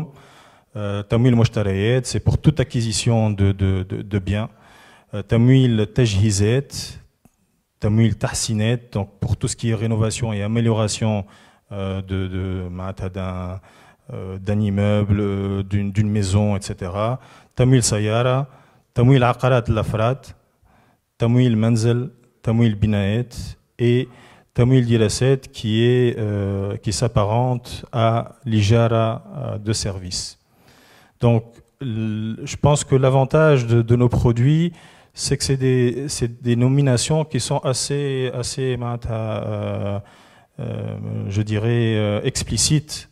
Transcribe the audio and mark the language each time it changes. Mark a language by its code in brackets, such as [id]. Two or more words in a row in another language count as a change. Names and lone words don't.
[ar] تمويل مشتريات, [fr] c'est pour toute acquisition de biens. [ar] تمويل تجهيزات، تمويل تحسينات, [fr] donc pour tout ce qui est rénovation et amélioration d'un immeuble, d'une maison, etc. [ar] تمويل سيارة، تمويل عقارات الأفراد، تمويل منزل، تمويل بناءات et تمويل دراسات [fr] qui s'apparente à l'Ijara de service. Donc je pense que l'avantage de nos produits, c'est que c'est des nominations qui sont assez je dirais, explicites.